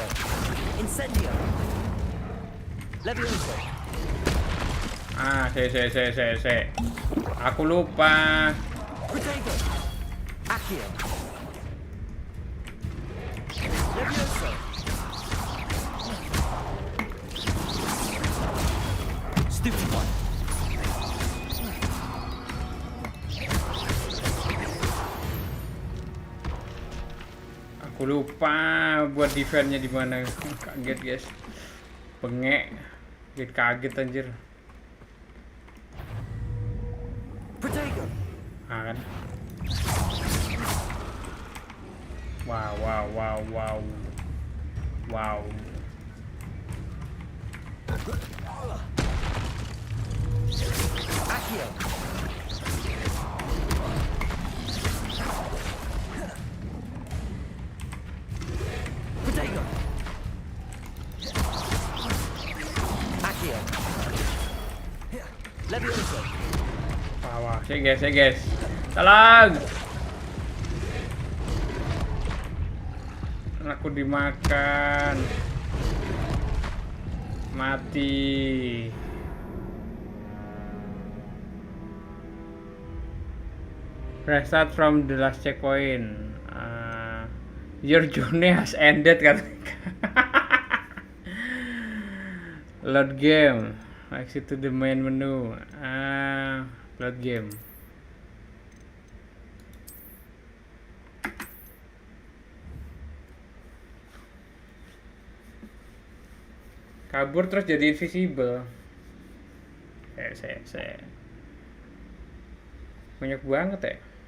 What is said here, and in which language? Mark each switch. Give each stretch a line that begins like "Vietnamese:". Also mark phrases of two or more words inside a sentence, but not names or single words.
Indonesian: Incendio. Levioso. Se. Aku lupa. Protego. Accio. Levioso.
English: Stupid one.
Indonesian: Aku lupa buat defense-nya di mana. Kaget guys. Bengek. Kaget anjir. Protego. Ah, kan. Wow. Accio. Protego. Accio. Levioso. Wah, saya guys. Tolong. Anakku dimakan. Mati.
English: Restart from the last checkpoint. Your journey has ended kan. Load game. Exit to the main menu. Load game.
Indonesian: Kabur terus jadi invisible. Saya. Banyak banget ya.